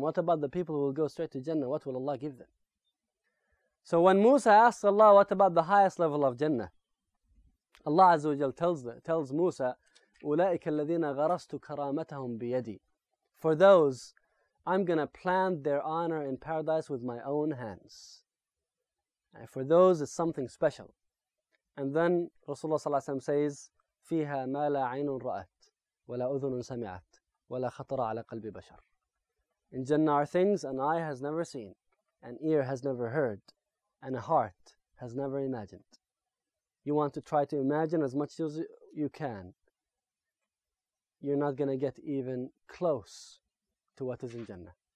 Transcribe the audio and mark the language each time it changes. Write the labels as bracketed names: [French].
[English] What about the people who will go straight to Jannah? What will Allah give them? So when Musa asks Allah, "What about the highest level of Jannah?" Allah Azza wa Jalla tells Musa, [Arabic] "أُولَٰئِكَ الَّذِينَ غَرَسْتُ كَرَامَتَهُمْ بِيَدِي." [English] For those, I'm going to plant their honor in paradise with my own hands. And for those, it's something special. And then Rasulullah ﷺ says, [Arabic] فِيهَا مَا لَا عَيْنٌ رَأَتْ وَلَا أُذُنٌ سَمِعَتْ وَلَا خَطَرَ عَلَى قَلْبِ بَشَرٍ. [English] In Jannah are things an eye has never seen, an ear has never heard, and a heart has never imagined. You want to try to imagine as much as you can, you're not going to get even close to what is in Jannah.